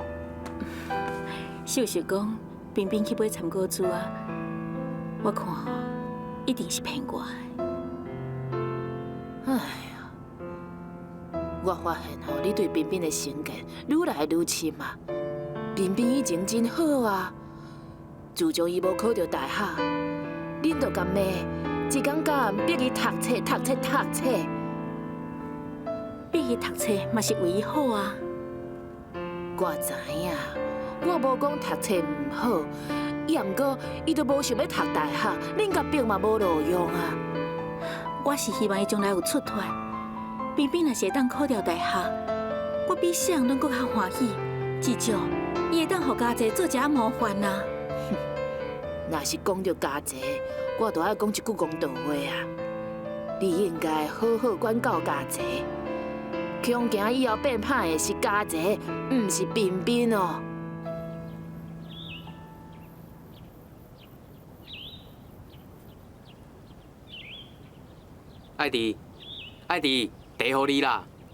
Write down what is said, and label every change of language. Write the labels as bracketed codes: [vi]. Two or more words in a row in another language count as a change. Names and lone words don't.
[nan] 秀秀讲，彬彬去买参考书啊，我看吼，一定是骗我的。哎呀，我发现吼，你对彬彬的成见愈来愈深啊。彬彬以前真好啊， 自从伊无考到大学，恁就甲骂，一天到晚逼伊读册。逼伊读册嘛是为伊好啊。我知影，我无讲读册唔好，也毋过伊都无想要读大学，恁甲逼嘛无路用啊。我是希望伊将来有出头。偏偏若是会当考到大学，我比谁人拢搁较欢喜。至少伊会当互家姐做一下模范啊。若是讲到家姐，我就爱讲一句公道话啊！你应该好好管教家姐，恐惊以后变歹的是家姐，唔是彬彬哦。爱弟，茶互你啦。